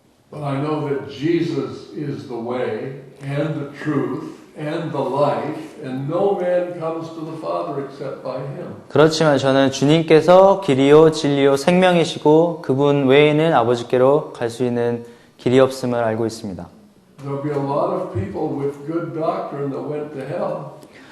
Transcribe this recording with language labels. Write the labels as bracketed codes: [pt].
[en] But I know that Jesus is the way and the truth and the life, and no man comes to the Father except by Him. [ko] 그렇지만 저는 주님께서 길이요 진리요 생명이시고 그분 외에는 아버지께로 갈 수 있는 길이 없음을 알고 있습니다. [en] There'll be a lot of people with good doctrine that went to hell.